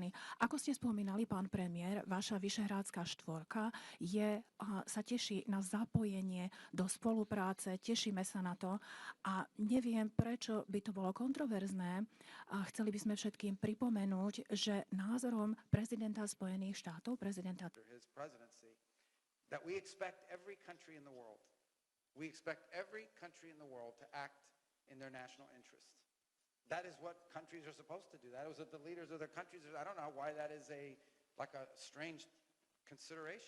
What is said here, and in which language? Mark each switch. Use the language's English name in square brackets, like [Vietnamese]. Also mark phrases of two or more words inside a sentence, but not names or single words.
[Slovak] Ako ste spomínali, pán premiér, vaša Vyšehrádska štvorka sa teší na zapojenie do spolupráce, tešíme sa na to a neviem, prečo by to bolo kontroverzné. Chceli by sme všetkým pripomenúť, že názorom prezidenta Spojených štátov, [English] that we expect every country in the world to act in their national interest. That is what countries are supposed to do. That is what the leaders of their countries are. I don't know why that is like a strange consideration.